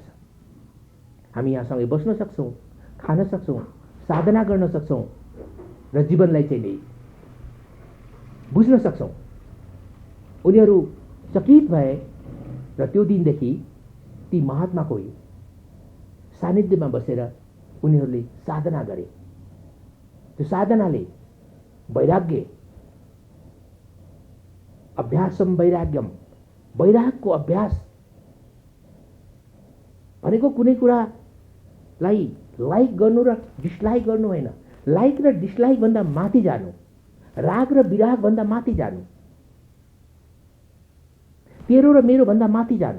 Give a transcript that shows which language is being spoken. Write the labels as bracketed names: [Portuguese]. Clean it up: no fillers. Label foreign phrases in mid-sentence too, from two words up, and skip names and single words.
[Nepali] हामी यहाँसँगै बस्न सक्छौँ, खान सक्छौँ, साधना गर्न सक्छौँ र जीवनलाई चाहिँ नि बुझ्न सक्छौँ। उनीहरू चकित भए र त्यो दिनदेखि ती महात्माको सानिध्यमा बसेर उनीहरूले साधना गरे। त्यो साधनाले वैराग्य, [Sanskrit] अभ्यासम वैराग्यम, [Nepali] वैरागको अभ्यास भनेको कुनै कुरालाई लाइक गर्नु र डिसलाइक गर्नु होइन, लाइक र डिसलाइक भन्दा माथि जानु, राग र विराग भन्दा माथि जानु, तेरो र मेरो भन्दा माथि जानु।